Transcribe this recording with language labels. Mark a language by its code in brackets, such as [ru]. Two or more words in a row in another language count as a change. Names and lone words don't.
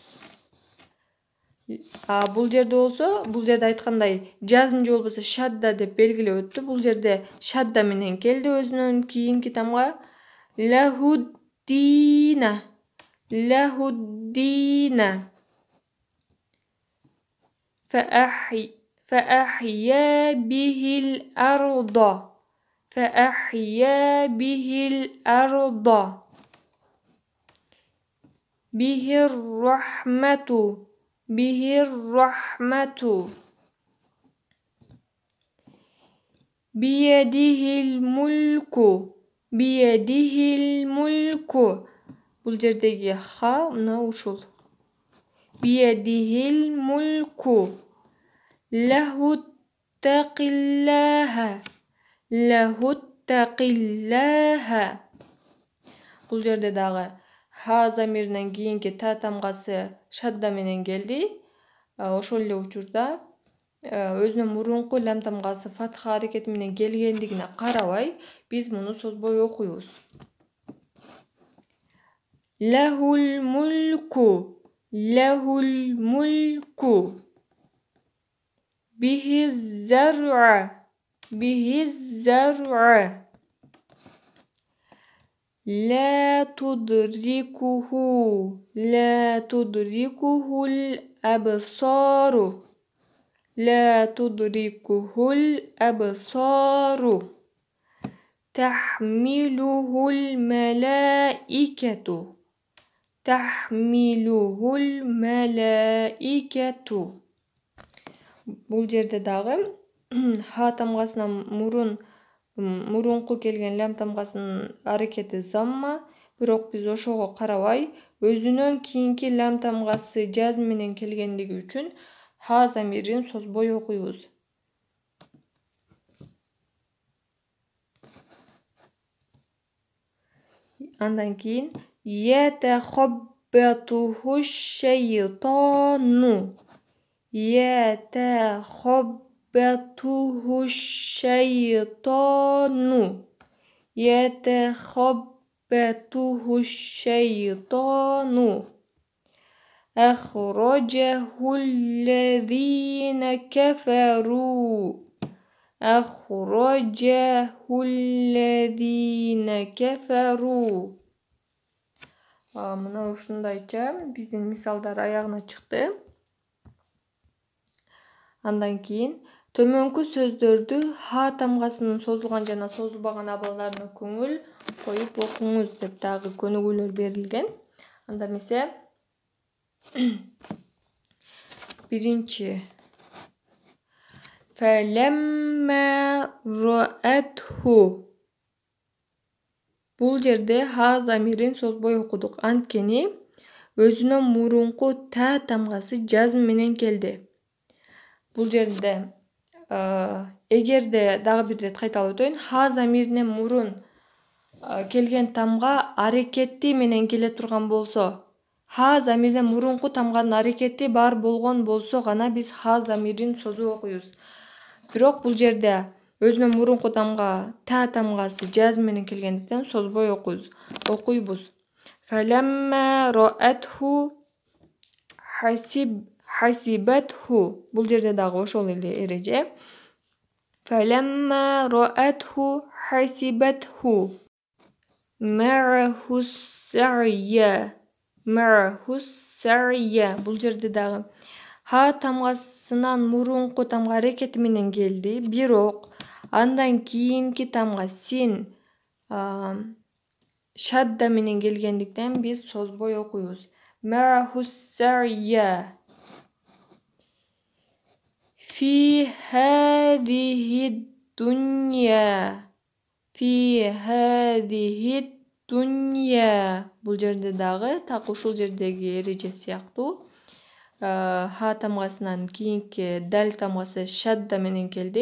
[ky] Бул жерде болсо, бул жерде айткандай жазм же болбосо шадда деп белгилеп өттү. Бул жерде шадда менен келди өзүнөн кийинки тамга. [ar] له الدين، له الدين. فأحيا به الأرض فأحيا به الأرض به الرحمة به الرحمة بيده الملك بيده الملك. [ky] Бул жердеги ха мына ушул. [ar] بيده الملك له اتق الله له اتق الله. [ky] Бул жерде дагы ха замиринен кийинки та тамгасы шадда менен келди. Ошол эле учурда өзүнөн мурунку лам тамгасы фатха аракети менен келгендигине карабай биз муну созбой окуйбуз. [ar] له الملك، له الملك. به الزرع به الزرع لا تدركه لا تدركه الأبصار لا تدركه الأبصار تحمله الملائكة تحمله الملائكة. [ky] Бул жерде дагы ха тамгасынан мурунку келген лам тамгасынын аракети замма, бирок биз ошого карабай өзүнөн кийинки лам тамгасы жазм менен келгендиги үчүн ха замирин созбой окуйбуз. Андан кийин [ar] يتخبطه الشيطان يتخبطه الشيطان يتخبطه الشيطان أخرجه الذين كفروا أخرجه الذين كفروا. [ky] Мына ушундайча биздин мисалдар аягына чыкты. Андан кийин төмөнкү сөздөрдү ха тамгасынын созулган жана созулбаган абалдарына көңүл коюп окуңуз деп дагы көнүгүүлөр берилген. Анда эмесе биринчи [ar] فَلَمَّا رَأَتْهُ. [ky] Бул жерде ха замирин созбой окудук. Анткени өзүнөн мурунку та тамгасы жазм менен келди. Бул жерде эгерде дагы бир ирет кайталап өтөйүн. Ха замиринен мурун келген тамга аракети менен келе турган болсо, ха замиринен мурунку тамганын аракети бар болгон болсо гана биз ха замирин созуп окуйбуз. Бирок бул жерде өзүнөн мурунку тамга та тамгасы жазм менен келгендиктен созбой окуйбуз. [ar] فَلَمَّا رَأَتْهُ حَسِبَتْهُ. [ky] Бул жерде дагы ошол эле эреже. [ar] فَلَمَّا رَأَتْهُ حَسِبَتْهُ مَعَهُ السَّعْيَ. [ky] Бул жерде дагы ха тамгасынан мурунку тамга аракети менен келди, бирок андан кийинки тамга син шадда менен келгендиктен биз созбой окуйбуз. [ar] معه السعي في هذه الدنيا [ky] Бул жерде дагы так ушул жердеги эреже сыяктуу ха тамгасынан кийинки дал тамгасы шадда менен келди.